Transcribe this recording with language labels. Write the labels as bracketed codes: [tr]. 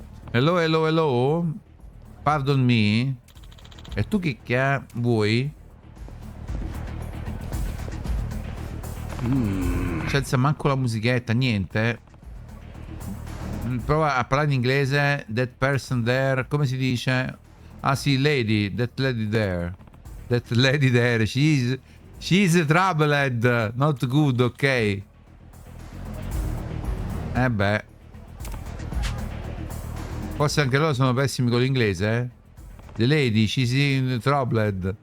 [en] Hello, hello, hello. Pardon me. [it] E tu che vuoi? Senza manco la musichetta, niente. Prova a parlare in inglese. [en] That person there, [it] come si dice? Ah sì, [en] lady, that lady there. That lady there, she's troubled, not good, ok. Beh. [it] Forse anche loro sono pessimi con l'inglese, eh? [en] The lady, she's in troubled.